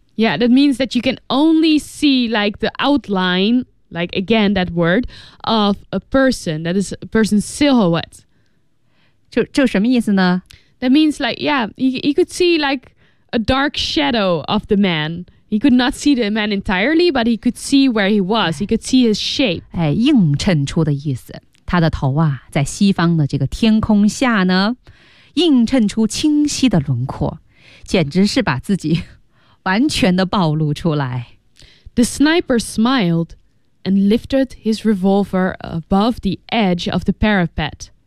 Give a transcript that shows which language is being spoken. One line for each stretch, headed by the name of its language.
English: yeah that means that you can only see like the outline like again that word of a person that is a person's silhouette
Chinese: 就什么意思呢
English: that means like yeah you could see like a dark shadow of the manHe could not see the man entirely, but he could see where he was. He could see his shape.
Chinese: 哎，映衬出的意思，他的头啊，在西方的这个天空下呢，映衬出清晰的轮廓，简直是把自己完全的暴露出来。
English: The sniper smiled and lifted his revolver above the edge of the parapet.